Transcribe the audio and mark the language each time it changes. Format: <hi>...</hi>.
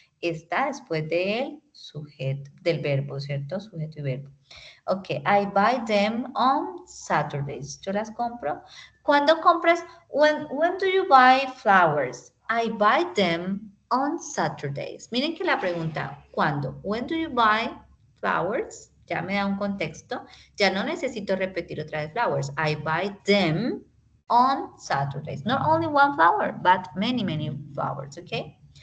<es>Está después del sujeto, del verbo, ¿cierto? Sujeto y verbo.</es> <en>Ok, I buy them on Saturdays.</en> <es>Yo las compro. ¿Cuándo compras?</es> <en>When do you buy flowers? I buy them on Saturdays.</en> <es>Miren que la pregunta, ¿cuándo?</es> <en>When do you buy flowers?</en> <es>Ya me da un contexto. Ya no necesito repetir otra vez flowers.</es> <en>I buy them on Saturdays. Not only one flower, but many, many flowers, okay?</en>